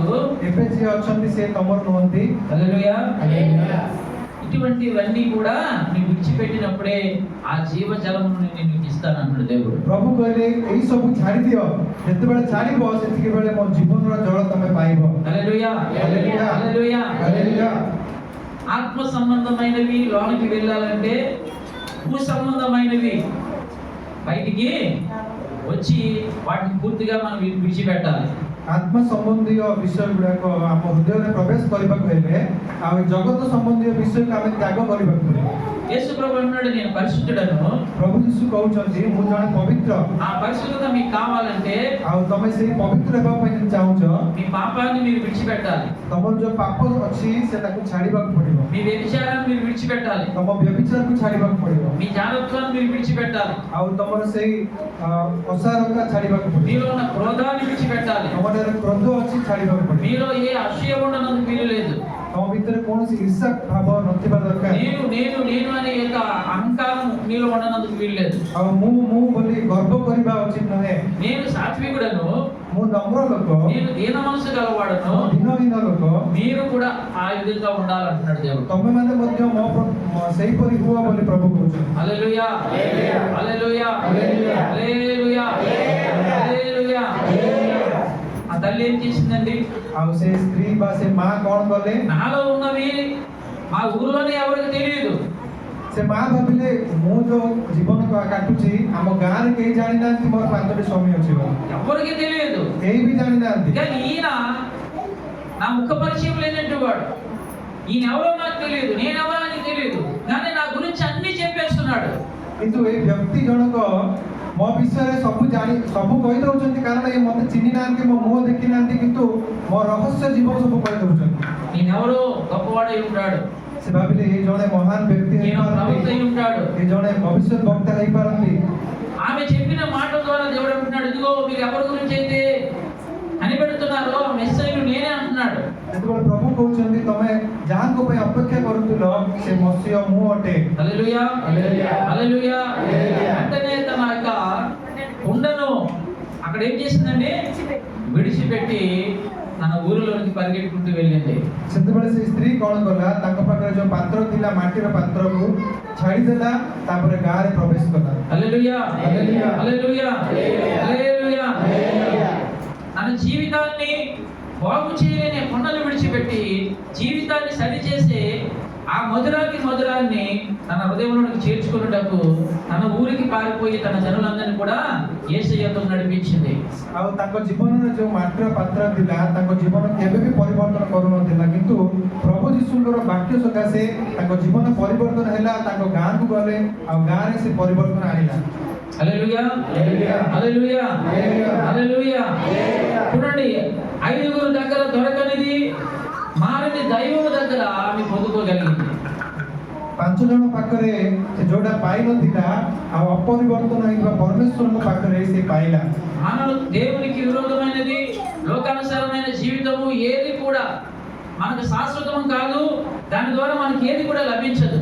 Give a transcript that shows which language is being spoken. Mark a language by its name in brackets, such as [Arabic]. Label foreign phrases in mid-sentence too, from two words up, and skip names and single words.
[Odia] ଏବେ ଯିଏ ଅଛନ୍ତି ସେ ତମର ନୁହନ୍ତି। [Telugu] హల్లెలూయా. హల్లెలూయా। ఇటువంటివన్నీ కూడా నీవు విడిచిపెట్టినప్పుడే ఆ జీవజలమును నేను నీకు ఇస్తాను అన్నాడు దేవుడు. [Odia] ପ୍ରଭୁ କହିଲେ ଏଇ ସବୁ ଛାଡି ଦିଅ, ଯେତେବେଳେ ଛାଡିବ ସେତିକି ବେଳେ ମୋ ଜୀବନର ଜଳ ତମେ ପାଇବ। [Telugu] హల్లెలూయా హల్లెలూయా। హల్లెలూయా. హల్లెలూయా। ఆత్మ సంబంధమైనవి లోనికి వెళ్ళాలంటే భూ సంబంధమైనవి బయటికి వచ్చి వాటిని పూర్తిగా మనం విడిచిపెట్టాలి. [Odia] ଆତ୍ମ ସମ୍ବନ୍ଧୀୟ ବିଷୟ ଗୁଡାକ ଆମ ହୃଦୟରେ ପ୍ରବେଶ କରିବାକୁ ହେଲେ ଆଉ ଏ ଜଗତ ସମ୍ବନ୍ଧୀୟ ବିଷୟକୁ ଆମେ ତ୍ୟାଗ କରିବାକୁ ପଡିବ। [Telugu] యేసు ప్రభు అన్నాడు నేను పరిశుద్ధుడను. [Odia] ପ୍ରଭୁ ଯୀଶୁ କହୁଛନ୍ତି ମୁଁ ଜଣେ ପବିତ୍ର। [Telugu] ఆ పరిశుద్ధత మీకు కావాలంటే [Odia] ଆଉ ତମେ ସେଇ ପବିତ୍ର ହେବା ପାଇଁ ଯଦି ଚାହୁଁଛ [Telugu] మీ పాపాన్ని మీరు విడిచిపెట్టాలి. [Odia] ତମର ଯୋଉ ପାପ ଅଛି ସେ ତାକୁ ଛାଡିବାକୁ ପଡିବ। [Telugu] మీ వ్యభిచారాన్ని మీరు విడిచిపెట్టాలి. [Odia] ତମ ବ୍ୟଭିଚାରକୁ ଛାଡିବାକୁ ପଡିବ। [Telugu] మీ జారత్వాన్ని మీరు విడిచిపెట్టాలి. [Odia] ଆଉ ତମର ସେଇ ଅସାରତା ଛାଡିବାକୁ ପଡିବ। [Telugu] మీలో ఉన్న క్రోధాన్ని విడిచిపెట్టాలి. [Odia] ତମଠାରେ କ୍ରୋଧ ଅଛି ଛାଡିବାକୁ ପଡିବ। [Telugu] మీలో ఏ అసూయ ఉండనందుకు వీలు లేదు. [Odia] ତମ ଭିତରେ କୌଣସି ଈର୍ଷା ଭାବ ନଥିବା ଦରକାର। [Telugu] నేను నేను నేను అనే యొక్క అహంకారం మీలో ఉండనందుకు వీలు లేదు. [Odia] ଆଉ ମୁଁ ବୋଲି ଗର୍ବ କରିବା ଉଚିତ ନୁହେଁ। [Telugu] నేను సాత్వికుడను. [Odia] ମୁଁ ନମ୍ର ଲୋକ, [Telugu] నేను దీన మనసు గలవాడను. [Odia] ଦିନହୀନ ଲୋକ। [Telugu] మీరు కూడా ఆ విధంగా ఉండాలంటున్నాడు దేవుడు. [Odia] ତମେ ମାନେ ମଧ୍ୟ ସେହିପରି ହୁଅ ବୋଲି ପ୍ରଭୁ କହୁଛନ୍ତି। [Telugu] హల్లెలూయా హల్లెలూయా హల్లెలూయా హల్లెలూయా. ఆ తల్లి ఏం చేసిందండి? [Odia] ଆଉ ଆଉ ସେ ସ୍ତ୍ରୀ ବା ସେ ମା କଣ କଲେ [Telugu] నాలో ఉన్నవి మా ఊర్లోనే ఎవరికి తెలియదు. [Odia] ସେ ମା ଭାବିଲେ ମୁଁ ଯୋଉ ଜୀବନ କାଟୁଛି ଆମ ଗାଁରେ କେହି ଜାଣିନାହାନ୍ତି ମୋର 5ଟି ସ୍ୱାମୀ ଅଛି ବୋଲି। [Telugu] ఎవరికి తెలియదు. [Odia] କେହି ବି ଜାଣିନାହାନ୍ତି। [Telugu] కానీ ఈయన నా ముఖ పరిచయం లేనట్టు వాడు. ఈయన ఎవరో నాకు తెలియదు, నేను ఎవరో అని తెలియదు, కానీ నా గురించి అన్ని చెప్పేస్తున్నాడు. [Odia] କିନ୍ତୁ ଏଇ ବ୍ୟକ୍ତି ଜଣକ ମୋ ବିଷୟରେ ସବୁ କହିଦଉଛନ୍ତି କାରଣ ଏ ମତେ ଚିହ୍ନି ନାହାନ୍ତି, ମୋ ମୁହଁ ଦେଖି ନାହାନ୍ତି, କିନ୍ତୁ ମୋ ରହସ୍ୟ ଜୀବନ ସବୁ କହିଦଉଛନ୍ତି। [Telugu] నేనెవరో గొప్పవాడై ఉంటాడు, [Odia] ସେ ଭାବିଲେ ଏ ଜଣେ ମହାନ ବ୍ୟକ୍ତି [Telugu] నేను ప్రవక్త అయి ఉంటాడు. [Odia] ଏ ଜଣେ ଭବିଷ୍ୟତ ବକ୍ତା ହେଇପାରନ୍ତି। [Telugu] ఆమె చెప్పిన మాట ద్వారా దేవుడు అంటున్నాడు, ఇదిగో మీరు ఎవరి గురించి అయితే కనిపెడుతున్నారో మెస్సయ్యను నేనే అంటున్నాడు. [Odia] ଯେତେବେଳେ ପ୍ରଭୁ କହୁଛନ୍ତି ତମେ ଯାହାଙ୍କ ପାଇଁ ଅପେକ୍ଷା କରୁଥିଲ ସେ ମସିହ ମୁଁ ଅଟେ। [Telugu] హల్లెలూయా హల్లెలూయా. వెంటనే తన యొక్క కుండను అక్కడ ఏం చేసిందండి, విడిచిపెట్టి తన ఊరిలోనికి పరిగెట్టుకుంటూ వెళ్ళింది. [Odia] ସେତେବେଳେ ସେ ସ୍ତ୍ରୀ କଣ କଲା, ତାଙ୍କ ପାଖରେ ଯୋଉ ପାତ୍ର ଥିଲା ମାଟିର ପାତ୍ରକୁ ଛାଡ଼ିଦେଲା, ତାପରେ ଗାଁରେ ପ୍ରବେଶ କଲା। [Telugu] హల్లెలూయా హల్లెలూయా. హల్లెలూయా హల్లెలూయా. తన జీవితాన్ని బాగు చేయలేని కొండలు విడిచిపెట్టి జీవితాన్ని సరిచేసే ఆ మధురాన్ని తన హృదయంలోనికి చేర్చుకున్నటకు తన ఊరికి పారిపోయి తన జనులందరినీ కూడా యేసయ్యతో నడిపించింది. [Odia] ଆଉ ତାଙ୍କ ଜୀବନରେ ଯୋଉ ମାଟିର ପାତ୍ର ଥିଲା ତାଙ୍କ ଜୀବନ କେବେ ବି ପରିବର୍ତ୍ତନ କରୁନଥିଲା, କିନ୍ତୁ ପ୍ରଭୁ ଯୀଶୁଙ୍କର ବାକ୍ୟ ସକାଶେ ତାଙ୍କ ଜୀବନ ପରିବର୍ତ୍ତନ ହେଲା। ତାଙ୍କ ଗାଁକୁ ଗଲେ ଆଉ ଗାଁରେ ସେ ପରିବର୍ତ୍ତନ ଆଣିଲା। [Telugu] హల్లెలూయా హల్లెలూయా హల్లెలూయా. చూడండి, 5 దగ్గర దొరకనిది మారని దైవం దగ్గర ఆమె పొందుకోగలిగింది. [Odia] 5 ଜଣ ପାଖରେ ସେ ଯୋଉଟା ପାଇନଥିଲା ଆଉ ଅପରିବର୍ତ୍ତନ ହେଇଥିବା ପରମେଶ୍ୱରଙ୍କ ପାଖରେ ସେ ପାଇଲା। [Telugu] మనలో దేవునికి విరోధమైనది లోకానుసారమైన జీవితము ఏది కూడా మనకు శాశ్వతం కాదు, దాని ద్వారా మనకి ఏది కూడా లభించదు.